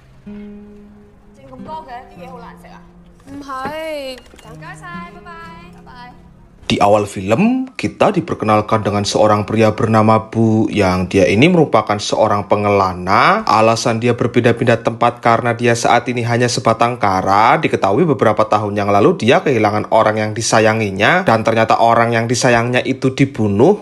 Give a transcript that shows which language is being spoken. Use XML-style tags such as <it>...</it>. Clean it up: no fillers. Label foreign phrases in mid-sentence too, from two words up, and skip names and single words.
<yue>整咁多嘅啲嘢好難食啊！唔係，唔該晒，拜拜，拜拜。</yue> <id>Di awal film, kita diperkenalkan dengan seorang pria bernama Bu yang dia ini merupakan seorang pengelana. Alasan dia berpindah-pindah tempat karena dia saat ini hanya sebatang kara. Diketahui beberapa tahun yang lalu dia kehilangan orang yang disayanginya dan ternyata orang yang disayangnya itu dibunuh.</id>